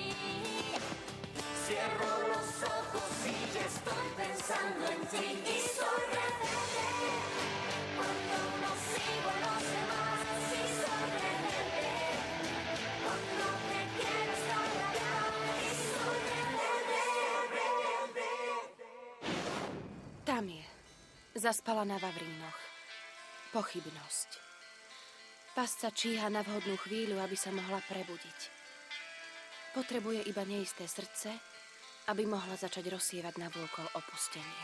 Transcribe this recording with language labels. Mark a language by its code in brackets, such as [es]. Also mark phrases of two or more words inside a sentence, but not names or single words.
[es] Cierro los ojos y ya estoy pensando en ti. Y soy rebelde cuando no sigo a los demás. Y soy rebelde cuando te quiero estar allá. Y soy rebelde. [sk] Tam je. Zaspala na vavrínoch. Pochybnosť. Pasca číha na vhodnú chvíľu, aby sa mohla prebudiť. Potrebuje iba neisté srdce, aby mohla začať rozsievať navôkol opustenie.